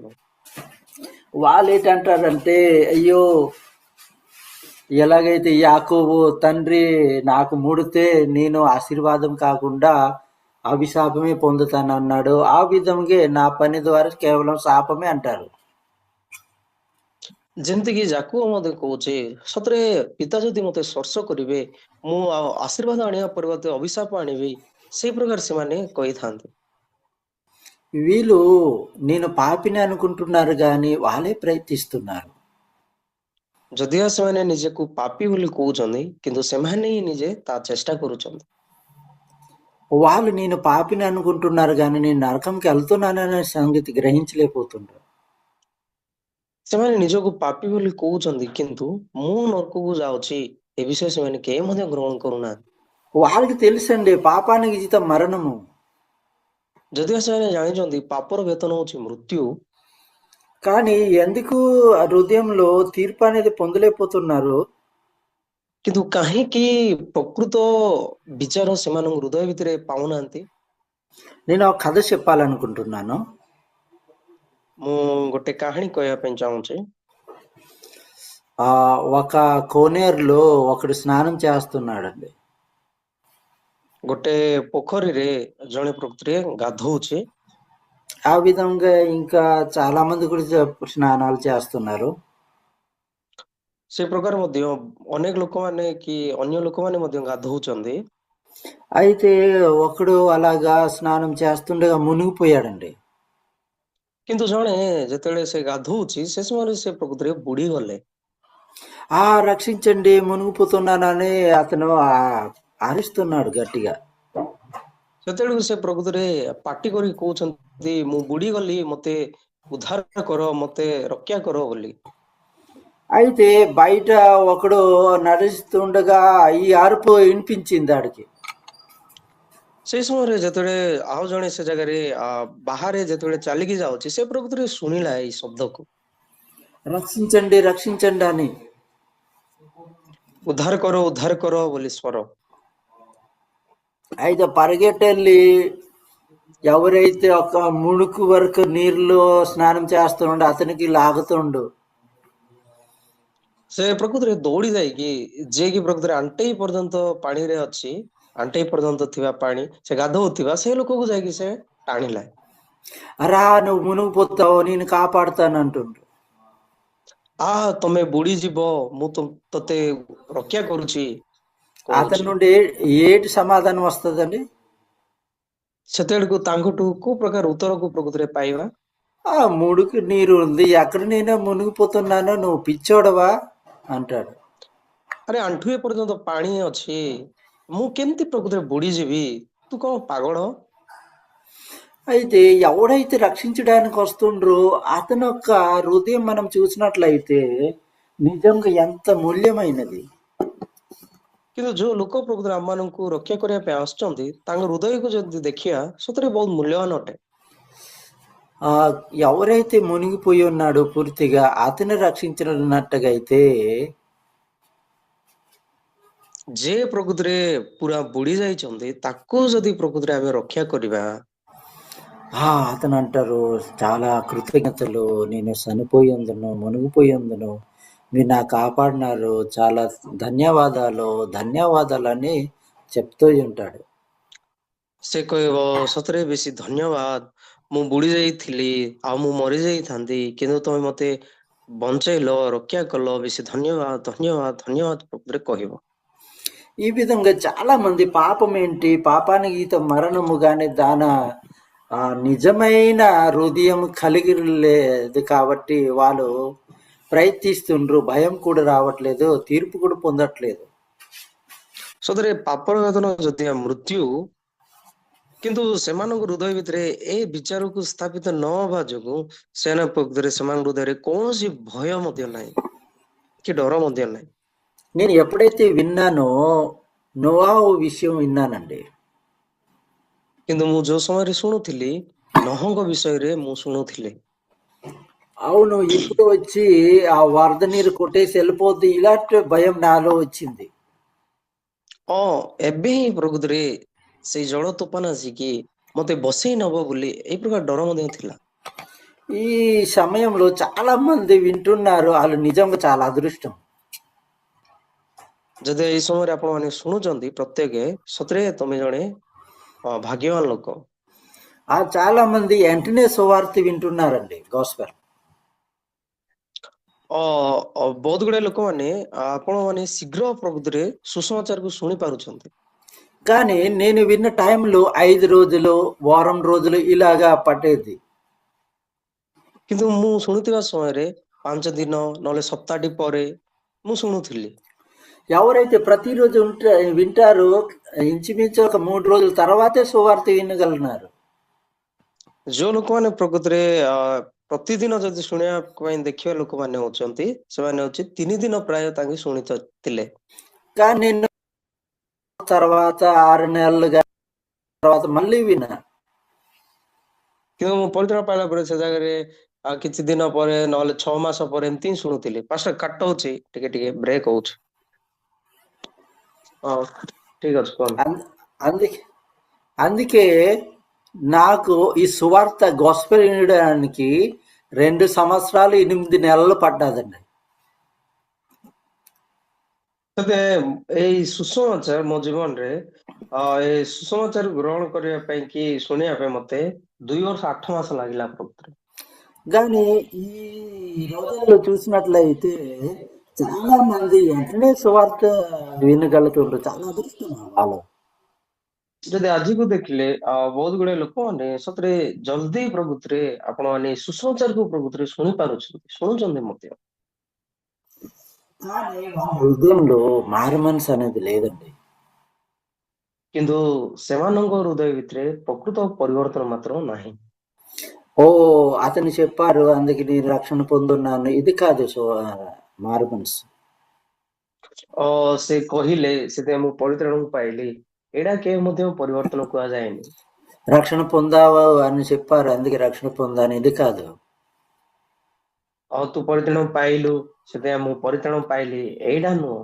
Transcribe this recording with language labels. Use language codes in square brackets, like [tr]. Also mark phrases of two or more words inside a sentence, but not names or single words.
[te] వాళ్ళు ఏంటంటారంటే, అయ్యో ఎలాగైతే యాకోబు తండ్రి నాకు ముడితే నేను ఆశీర్వాదం కాకుండా అభిశాపమే పొందుతాను అన్నాడు, ఆ విధంగా నా పని ద్వారా కేవలం శాపమే అంటారు. [or] ଯେମିତିକି ଯାକୁବ ମଧ୍ୟ କହୁଛି, ସତରେ ପିତା ଯଦି ମତେ ସ୍ପର୍ଶ କରିବେ ମୁଁ ଆଶୀର୍ବାଦ ଆଣିବା ପରିବର୍ତ୍ତେ ଅଭିଶାପ ଆଣିବି, ସେଇ ପ୍ରକାର ସେମାନେ କହିଥାନ୍ତି। [te] వీళ్ళు నేను పాపిని అనుకుంటున్నారు కానీ వాళ్ళే ప్రయత్నిస్తున్నారు. [or] ଯଦିଓ ସେମାନେ ନିଜକୁ ପାପୀ ବୋଲି କହୁଛନ୍ତି, କିନ୍ତୁ ସେମାନେ ହିଁ ନିଜେ ତା ଚେଷ୍ଟା କରୁଛନ୍ତି। [te] వాళ్ళు నేను పాపిని అనుకుంటున్నారు కానీ నేను నరకంకి వెళ్తున్నాననే సంగతి గ్రహించలేకపోతున్నారు. [or] ସେମାନେ ନିଜକୁ ପାପୀ ବୋଲି କହୁଛନ୍ତି, କିନ୍ତୁ ମୁଁ ନରକକୁ ଯାଉଛି ଏ ବିଷୟ ସେମାନେ କେହି ମଧ୍ୟ ଗ୍ରହଣ କରୁନାହାନ୍ତି। [te] వాళ్ళకి తెలుసండి పాపానికి జీతం మరణము. [or] ଯଦିଓ ସେମାନେ ଜାଣିଛନ୍ତି ପାପର ବେତନ ହଉଛି ମୃତ୍ୟୁ, [te] కానీ ఎందుకు ఆ హృదయంలో తీర్పు అనేది పొందలేకపోతున్నారు? [or] କିନ୍ତୁ କାହିଁକି ପ୍ରକୃତ ବିଚାର ସେମାନଙ୍କ ହୃଦୟ ଭିତରେ ପାଉନାହାନ୍ତି? [te] నేను ఒక కథ చెప్పాలనుకుంటున్నాను. [or] ମୁଁ ଗୋଟେ କାହାଣୀ କହିବା ପାଇଁ ଚାହୁଁଛି। [te] ఒక కోనేరులో ఒకడు స్నానం చేస్తున్నాడండి. [or] ଗୋଟେ ପୋଖରୀରେ ଜଣେ ପ୍ରକୃତିରେ ଗାଧଉଛି। [te] ఆ విధంగా ఇంకా చాలా మంది కూడా స్నానాలు చేస్తున్నారు. [or] ସେ ପ୍ରକାର ମଧ୍ୟ ଅନେକ ଲୋକମାନେ କି ଅନ୍ୟ ଲୋକମାନେ ମଧ୍ୟ ଗାଧଉଛନ୍ତି। [te] అయితే ఒకడు అలాగా స్నానం చేస్తుండగా మునిగిపోయాడండి. [or] କିନ୍ତୁ ଜଣେ ଯେତେବେଳେ ସେ ଗାଧଉଛି ସେ ସମୟରେ ସେ ପ୍ରକୃତିରେ ବୁଡି ଗଲେ। [te] రక్షించండి మునిగిపోతున్నానని అతను అరుస్తున్నాడు గట్టిగా. [or] ସେତେବେଳକୁ ସେ ପ୍ରକୃତିରେ ପାଟି କରି କହୁଛନ୍ତି, ମୁଁ ବୁଡି ଗଲି, ମତେ ଉଦ୍ଧାର କର, ମତେ ରକ୍ଷା କର ବୋଲି। [te] అయితే బయట ఒకడు నడుస్తుండగా ఈ అరుపు వినిపించింది ఆడికి. [or] ସେଇ ସମୟରେ ଯେତେବେଳେ ଆଉ ଜଣେ ସେ ଜାଗାରେ ବାହାରେ ଯେତେବେଳେ ଚାଲିକି ଯାଉଛି, ସେ ପ୍ରକୃତିରେ ଶୁଣିଲା ଏଇ ଶବ୍ଦକୁ, [te] రక్షించండి రక్షించండి అని. [or] ଉଦ୍ଧାର କର ବୋଲି ସ୍ୱର। [te] అయితే పరిగెట్టెళ్ళి ఎవరైతే ఒక ముడుకు వరకు నీరులో స్నానం చేస్తుండో అతనికి లాగుతుండు. [or] ସେ ପ୍ରକୃତିରେ ଦୌଡ଼ି ଯାଇକି, ଯିଏକି ପ୍ରକୃତିରେ ଆଣ୍ଠେଇ ପର୍ଯ୍ୟନ୍ତ ପାଣିରେ ଅଛି, ଆଣ୍ଠେଇ ପର୍ଯ୍ୟନ୍ତ ଥିବା ପାଣି ସେ ଗାଧଉଥିବା ସେ ଲୋକକୁ ଯାଇକି ସେ ଟାଣିଲା। [te] రా నువ్వు మునిగిపోతావు, నేను కాపాడుతానంటుండు. [or] ତମେ ବୁଡି ଯିବ, ମୁଁ ତତେ ରକ୍ଷା କରୁଛି [te] అతని [or] କହୁଛି। [te] నుండి ఏటి సమాధానం వస్తుందండి? [or] ସେତେବେଳକୁ ତାଙ୍କଠୁ କୋଉ ପ୍ରକାର ଉତ୍ତରକୁ ପ୍ରକୃତିରେ ପାଇବା? [te] ముడుకు నీరు ఉంది, ఎక్కడ నేను మునిగిపోతున్నానో, నువ్వు పిచ్చోడవా అంటాడు. [or] అరే ଆଣ୍ଠୁଏ ପର୍ଯ୍ୟନ୍ତ ପାଣି ଅଛି, ମୁଁ କେମିତି ప్రకృతిରେ ବୁଡି ଯିବି, ତୁ କଣ ପାଗଳ? [te] అయితే ఎవడైతే రక్షించడానికి వస్తుండ్రో అతని యొక్క హృదయం మనం చూసినట్లయితే నిజంగా ఎంత మూల్యమైనది. [or] କିନ୍ତୁ ଯୋଉ ଲୋକ ପ୍ରକୃତିରେ ଆମମାନଙ୍କୁ ରକ୍ଷା କରିବା ପାଇଁ ଆସୁଛନ୍ତି, ତାଙ୍କ ହୃଦୟକୁ ଯଦି ଦେଖିବା ସତରେ ବହୁତ ମୂଲ୍ୟବାନ ଅଟେ। [te] ఎవరైతే మునిగిపోయి ఉన్నాడో పూర్తిగా అతను రక్షించినట్టుగా అయితే, [or] ଯେ ପ୍ରକୃତିରେ ପୁରା ବୁଡି ଯାଇଛନ୍ତି ତାକୁ ଯଦି ପ୍ରକୃତିରେ ଆମେ ରକ୍ଷା କରିବା, [te] అతను అంటారు, చాలా కృతజ్ఞతలు, నేను చనిపోయిందును మునిగిపోయిందును మీరు నా కాపాడినారు, చాలా ధన్యవాదాలు ధన్యవాదాలు అని చెప్తూ ఉంటాడు. [or] ସେ କହିବ ସତରେ ବେଶୀ ଧନ୍ୟବାଦ, ମୁଁ ବୁଡି ଯାଇଥିଲି ଆଉ ମୁଁ ମରି ଯାଇଥାନ୍ତି, କିନ୍ତୁ ତମେ ମତେ ବଞ୍ଚେଇଲ, ରକ୍ଷା କଲ, ବେଶୀ ଧନ୍ୟବାଦ ଧନ୍ୟବାଦ ଧନ୍ୟବାଦ ପ୍ରଭୁରେ କହିବ। [te] ఈ విధంగా చాలా మంది పాపం ఏంటి, పాపానికి ఈత మరణము కానీ నిజమైన హృదయం కలిగి లేదు కాబట్టి వాళ్ళు ప్రయత్నిస్తుండ్రు, భయం కూడా రావట్లేదు, తీర్పు కూడా పొందట్లేదు. [or] ସତରେ ପାପର ବେଦନ ଯଦିଓ ମୃତ୍ୟୁ, କିନ୍ତୁ ସେମାନଙ୍କ ହୃଦୟ ଭିତରେ ଏ ବିଚାରକୁ ସ୍ଥାପିତ ନ ହେବା ଯୋଗୁଁ ସେମାନେ ପ୍ରକୃତରେ ସେମାନଙ୍କ ହୃଦୟରେ କୌଣସି ଭୟ ମଧ୍ୟ ନାହିଁ କି ଡର ମଧ୍ୟ ନାହିଁ। [te] నేను ఎప్పుడైతే విన్నానో నోవాహు విషయం విన్నానండి. [or] କିନ୍ତୁ ମୁଁ ଯୋଉ ସମୟରେ ଶୁଣୁଥିଲି ନହଙ୍କ ବିଷୟରେ ମୁଁ ଶୁଣୁଥିଲି, [te] అవును, ఇప్పుడు వచ్చి ఆ వరద నీరు కొట్టేసి వెళ్ళిపోద్ది ఇలాంటి భయం నాలో వచ్చింది. [or] ଏବେ ହିଁ ପ୍ରକୃତରେ ସେଇ ଜଳ ତୋଫାନ ଆସିକି ମତେ ବସେଇ ନବ ବୋଲି ଏଇ ପ୍ରକାର ଡର ମଧ୍ୟ ଥିଲା। [te] ఈ సమయంలో చాలా మంది వింటున్నారు, వాళ్ళు నిజంగా చాలా అదృష్టం. [or] ଯଦି ଏଇ ସମୟରେ ଆପଣ ମାନେ ଶୁଣୁଛନ୍ତି ପ୍ରତ୍ୟେକ, ସତରେ ତମେ ଜଣେ ଭାଗ୍ୟବାନ ଲୋକ। [te] ఆ చాలా మంది వెంటనే సువార్త వింటున్నారండి, గాస్పెల్. [or] ବହୁତ ଗୁଡାଏ ଲୋକମାନେ ଆପଣ ମାନେ ଶୀଘ୍ର ପ୍ରକୃତରେ ସୁସମାଚାରକୁ ଶୁଣି ପାରୁଛନ୍ତି, [te] కానీ నేను విన్న టైంలో 5 రోజులు, వారం రోజులు ఇలాగా పట్టేది. [or] କିନ୍ତୁ ମୁଁ ଶୁଣୁଥିବା ସମୟରେ 5 ଦିନ ନହେଲେ ସପ୍ତାହଟି ପରେ ମୁଁ ଶୁଣୁଥିଲି। [te] ఎవరైతే ప్రతిరోజు వింటారో ఇంచుమించు ఒక 3 రోజుల తర్వాతే సువార్త వినగలిగినారు. [or] ଯୋଉ ଲୋକମାନେ ପ୍ରକୃତରେ ପ୍ରତିଦିନ ଯଦି ଶୁଣିବା ପାଇଁ ଦେଖିବା ଲୋକମାନେ ହଉଛନ୍ତି, ସେମାନେ ହଉଛି 3 ଦିନ ପ୍ରାୟ ତାଙ୍କେ ଶୁଣିଥିଲେ। [te] కానీ నేను తర్వాత 6 నెలలుగా తర్వాత మళ్ళీ విన్నా. [or] କିନ୍ତୁ ମୁଁ ପରିତ୍ରାଣ ପାଇଲା ପରେ ସେ ଜାଗାରେ କିଛି ଦିନ ପରେ ନହେଲେ 6 ମାସ ପରେ ଏମିତି ହିଁ ଶୁଣୁଥିଲି। ପାଷ୍ଟର କାଟ ହଉଛି, ଟିକେ ଟିକେ ବ୍ରେକ୍ ହଉଛି। ଠିକ ଅଛି, କୁହନ୍ତୁ। [te] అందుకే అందుకే నాకు ఈ సువార్త గాస్పెల్ వినడానికి 2 సంవత్సరాలు 8 నెలలు పడ్డదండి. [or] ତେବେ ଏଇ ସୁସମାଚାର ମୋ ଜୀବନରେ ଏଇ ସୁସମାଚାର ଗ୍ରହଣ କରିବା ପାଇଁ କି ଶୁଣିବା ପାଇଁ ମତେ 2 ବର୍ଷ 8 ମାସ ଲାଗିଲା ପ୍ରକୃତରେ। [te] కానీ ఈ రోజుల్లో చూసినట్లయితే చాలా మంది వెంటనే సువార్త వినగలుగుతుండ్రు, చాలా అదృష్టం వాళ్ళు. [or] ଯଦି ଆଜିକୁ ଦେଖିଲେ ବହୁତ ଗୁଡାଏ ଲୋକମାନେ ସତରେ ଜଲ୍ଦି ପ୍ରକୃତରେ ଆପଣ ମାନେ ସୁସମାଚାରକୁ ପ୍ରକୃତରେ ଶୁଣି ଶୁଣୁଛନ୍ତି ମଧ୍ୟ, [te] కానీ వాళ్ళ హృదయంలో మారు మనసు అనేది లేదండి. [or] କିନ୍ତୁ ସେମାନଙ୍କ హృదయ ଭିତରେ ପ୍ରକୃତ ପରିବର୍ତ୍ତନ ମାତ୍ର ନାହିଁ। [te] ఓ అతను చెప్పారు అందుకే నేను రక్షణ పొందున్నాను, ఇది కాదు మారు మనసు. [or] ସେ କହିଲେ ସେଥିପାଇଁ ମୁଁ ପରିତ୍ରାଣ ପାଇଲି, ଏଇଟା କେବେ ମଧ୍ୟ ପରିବର୍ତ୍ତନ କୁହାଯାଏନି। [te] రక్షణ పొందావా అని చెప్పారు, అందుకే రక్షణ పొందాను, ఇది కాదు. [or] ତୁ ପରିତ୍ରାଣ ପାଇଲୁ ସେଥିପାଇଁ ମୁଁ ପରିତ୍ରାଣ ପାଇଲି, ଏଇଟା ନୁହଁ।